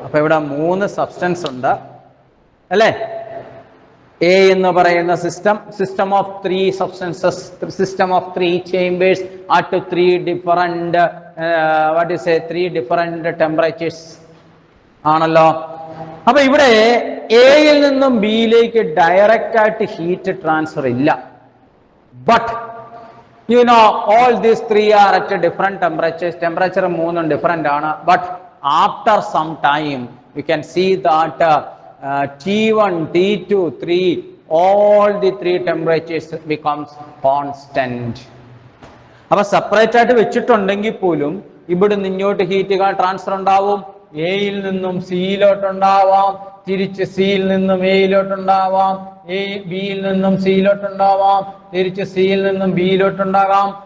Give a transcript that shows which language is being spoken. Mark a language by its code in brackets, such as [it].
[ml] അപ്പൊ ഇവിടെ 3 സബ്സ്റ്റൻസ് ഉണ്ട് അല്ലേ? എ എന്ന് പറയുന്ന system of 3 substances, system of 3 chambers at 3 different three different temperatures ആണല്ലോ. അപ്പൊ ഇവിടെ എയിൽ നിന്നും ബിയിലേക്ക് ഡയറക്റ്റ് ആയിട്ട് ഹീറ്റ് ട്രാൻസ്ഫർ ഇല്ല. But [en] You know, all these three are at different temperatures. [ml] Temperature മൂന്നും different ആണ്. [en] But after some time, you can see that T1, T2, 3, all the three temperatures becomes constant. [ml] അപ്പൊ separate ആയിട്ട് വെച്ചിട്ടുണ്ടെങ്കിൽ പോലും ഇവിടെ നിന്നോട്ട് heat transfer ഉണ്ടാവും. എയിൽ നിന്നും സിയിലോട്ടുണ്ടാവാം, തിരിച്ച് സിയിൽ നിന്നും എയിലോട്ടുണ്ടാവാം, ബിയിൽ നിന്നും സിയിലോട്ടുണ്ടാവാം, തിരിച്ച് സിയിൽ നിന്നും ബിയിലോട്ടുണ്ടാകാം.